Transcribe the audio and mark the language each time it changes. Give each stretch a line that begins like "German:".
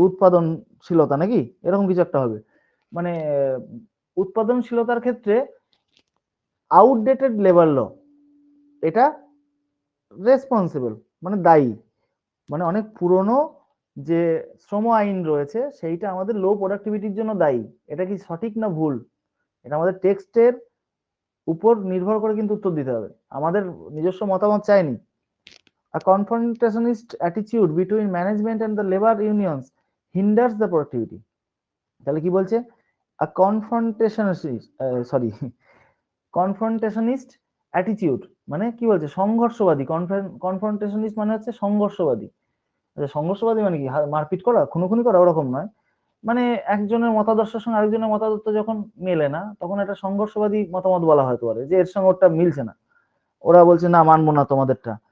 Bangla: উৎপাদনশীলতা নাকি এরকম কিছু একটা হবে। মানে উৎপাদনশীলতার ক্ষেত্রে আউটডেটেড লেবার ল এটা রেসপন্সিবল মানে দায়ী, মানে অনেক পুরনো যে শ্রম আইন রয়েছে সেইটা আমাদের লো প্রোডাক্টিভিটির জন্য দায়ী। এটা কি সঠিক না ভুল? এটা আমাদের টেক্সটের উপর নির্ভর করে কিন্তু উত্তর দিতে হবে, আমাদের নিজস্ব মতামত চাইনি।
English: A confrontationist attitude between management and the labor unions hinders the productivity.
Bangla: তাহলে কি বলছে?
English: A confrontationist attitude
Bangla: মানে কি বলছে? সংঘর্ষবাদী। confrontationist মানে হচ্ছে সংঘর্ষবাদী। আচ্ছা, সংঘর্ষবাদী মানে কি? মারপিট করা, খুনোখুনি করা, ওরকম নয়। মানে একজনের মতাদর্শের সঙ্গে আরেকজনের মতাদর্শ যখন মেলে না, তখন একটা সংঘর্ষবাদী মতামত বলা হতে পারে, যে এর সঙ্গে ওটা মিলছে না, ওরা বলছে না মানবো না তোমাদেরটা।